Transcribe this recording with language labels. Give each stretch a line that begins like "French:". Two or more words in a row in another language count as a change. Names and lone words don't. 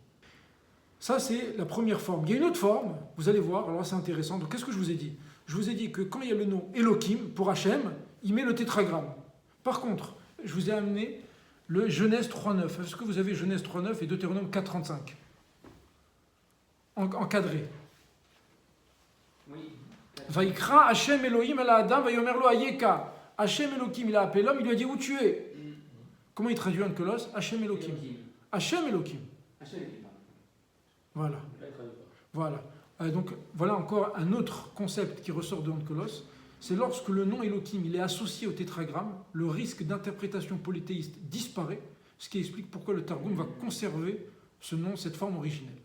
French: Ça, c'est la première forme. Il y a une autre forme, vous allez voir, alors c'est intéressant. Donc, qu'est-ce que je vous ai dit? Je vous ai dit que quand il y a le nom Elohim, pour Hachem, il met le tétragramme. Par contre, je vous ai amené le Genèse 3.9. Est-ce que vous avez Genèse 3.9 et Deutéronome 4.35 encadré? Oui.
Hebrew: ויקרא השם אלהים אל אדם ויאמר לו איכה.
French: Hachem Elohim, il a appelé l'homme, il lui a dit où tu es. Comment il traduit un kolos? Hachem Elohim. Hachem Elohim. Voilà. Voilà. Donc voilà encore un autre concept qui ressort de Onkelos. C'est lorsque le nom Elohim il est associé au tétragramme, le risque d'interprétation polythéiste disparaît, ce qui explique pourquoi le Targum va conserver ce nom, cette forme originelle.